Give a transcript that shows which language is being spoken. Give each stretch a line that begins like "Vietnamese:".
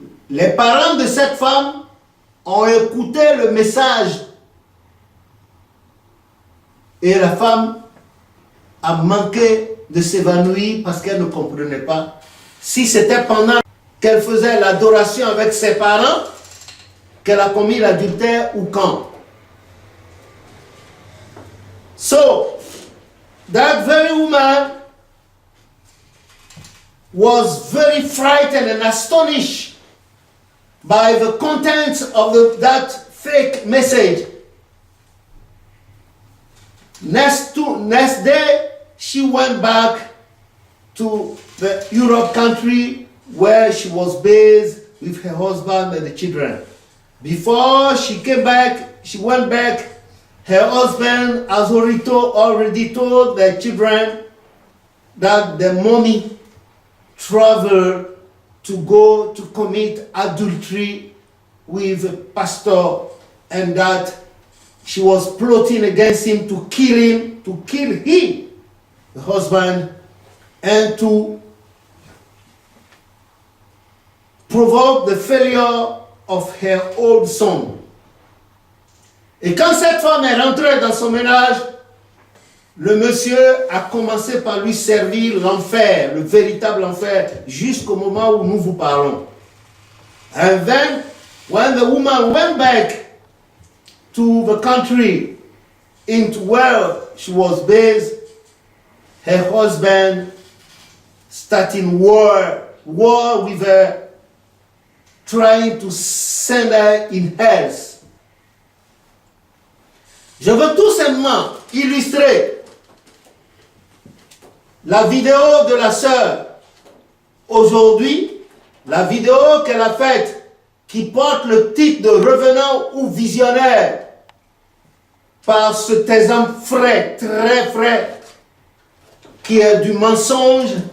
French: Les parents de cette femme ont écouté le message et la femme a manqué de s'évanouir parce qu'elle ne comprenait pas si c'était pendant qu'elle faisait l'adoration avec ses parents qu'elle a commis l'adultère ou quand.
English: So, that very woman was very frightened and astonished by the contents of that fake message. Next day, she went back to the Europe country where she was based with her husband and the children. Before she came back, she went back, her husband has already told the children that the mommy traveled to go to commit adultery with a pastor and that she was plotting against him, to kill him, the husband, and to provoke the failure of her old son.
French: Et quand cette femme est rentrée dans son ménage, le monsieur a commencé par lui servir l'enfer, le véritable enfer, jusqu'au moment où nous vous parlons.
English: And then, when the woman went back to the country into where she was based, her husband starting war with her, trying to send her in hell.
French: Je veux tout simplement illustrer la vidéo de la sœur aujourd'hui, la vidéo qu'elle a faite qui porte le titre de revenant ou visionnaire par cet exemple frais, très frais, qui est du mensonge.